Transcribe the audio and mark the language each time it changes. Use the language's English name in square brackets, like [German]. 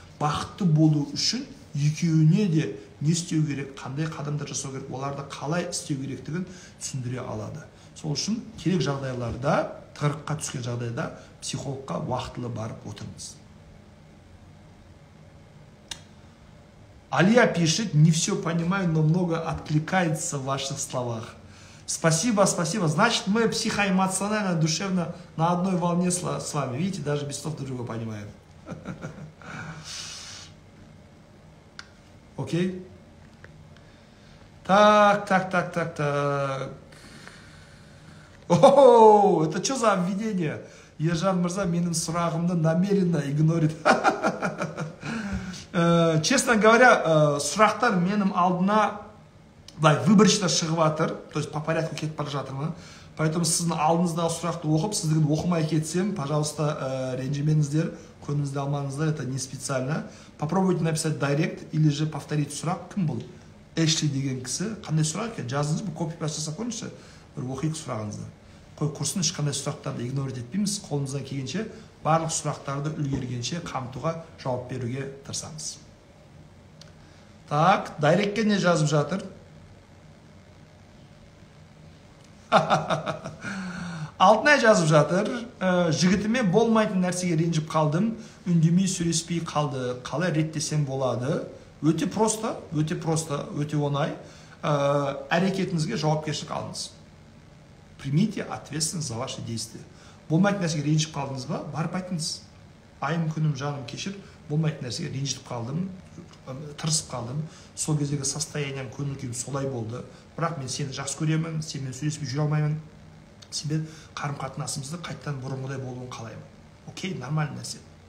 [Kazakh] Бақытты болу үшін екеуіне де не істеу керек, қандай қадамдар жасау керек, оларды қалай істеу керектігін түсіндіре алады. Сол үшін керек жағдайларда, тығырыққа түскен жағдайда психологқа уақытылы барып отырыңыз. [Russian] Алия пишет: не все понимаю, но много откликается в ваших словах. Спасибо, спасибо. Значит, мы психоэмоционально, душевно на одной волне с вами. Видите, даже без слов друг друга понимаем. Окей? Так. О, это что за обвинение? [Kazakh] Ержан Мырза менің сұрағымды [Russian] намеренно игнорит. Честно говоря, [Kazakh] сұрақтар менің алдына [Russian] выборочно [Kazakh] шығып жатыр, [Russian] то есть по порядку [Kazakh] кетіп бара жатырмын. [Russian] Поэтому [Kazakh] сіздің алдыңыздағы сұрақты оқып, сіздігін оқымай кетсем, [Russian] пожалуйста, [Kazakh] ренжімеңіздер, көңіліңізді алмаңыздар, [Russian] это не специально. Попробуйте написать директ или же повторить сұрақ. [Kazakh] Кім бұл? Эшли деген кісі. Қандай сұрақ екен? Жазыңыз, бұл копи-паст жасап қойыңызшы, бір оқиық сұрағыңызды. Қой құрсын, ешқандай сұрақтарды игнорить етпейміз. Қолымыздан келгенше барлық сұрақтарды үлгергенше қамтуға жауап беруге тырысамыз. Так, директке не жазып жатыр? Алтынай жазып жатыр: жігітіме болмайтын нәрсеге ренжіп қалдым, үндемей сөйлеспей қалды, қалай реттесем болады? Өте просто, өте оңай. Әрекетіңізге жауапкершілік алыңыз. [Russian] Примите ответственность за ваши действия. [Kazakh] Болмайтын нәрсеге ренжіп қалдыңыз ба? Барып айтыңыз: айым, күнім, жаным, кешір, болмайтын нәрсеге ренжіп қалдым, тырысып қалдым, сол кездегі состоянием, көңіл-күйім солай болды, бірақ мен сені жақсы көремін, сенімен сөйлеспей жүре алмаймын, сенбен қарым-қатынасымызды қайттан бұрынғыдай болуын қалаймын. Окей, нормальный нәрсе.